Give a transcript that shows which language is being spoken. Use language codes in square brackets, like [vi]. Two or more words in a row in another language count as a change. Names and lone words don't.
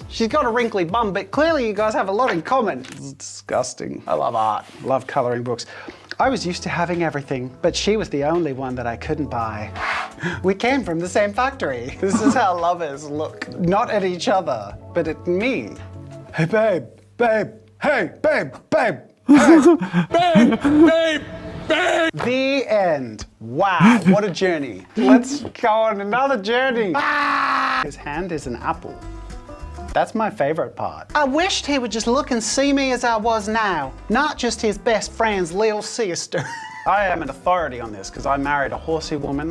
[en] She's got a wrinkly bum, but clearly you guys have a lot in common. It's disgusting. I love art. Love coloring books. I was used to having everything, but she was the only one that I couldn't buy. We came from the same factory. This is how lovers look. Not at each other, but at me. Hey, babe, babe. Hey, babe, babe. Hey, babe, babe, babe. The end. Wow, what a journey. Let's go on another journey. His hand is an apple. That's my favorite part. I wished he would just look and see me as I was now, not just his best friend's little sister. I am an authority on this because I married a horsey woman.